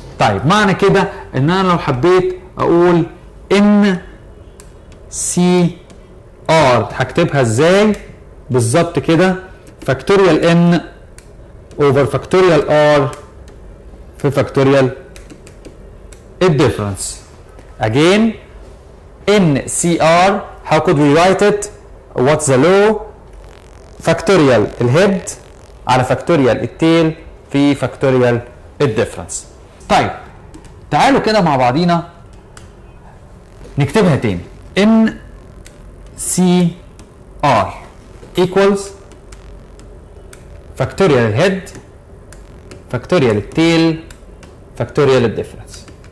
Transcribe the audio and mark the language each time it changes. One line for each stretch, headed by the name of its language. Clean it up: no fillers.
Arabic: طيب معنى كده ان انا لو حبيت اقول ان سي ار هكتبها ازاي بالظبط كده؟ فاكتوريال ان اوفر فاكتوريال ار في فاكتوريال الديفرنس.
English: again n C r how could we write it? what's the law?
Arabic: فاكتوريال الهيد على فاكتوريال التيل في فاكتوريال الديفرنس. طيب تعالوا كده مع بعضينا نكتبها تاني. ان سي ار equals فاكتوريال الهيد فاكتوريال التيل فاكتوريال الديفرنس.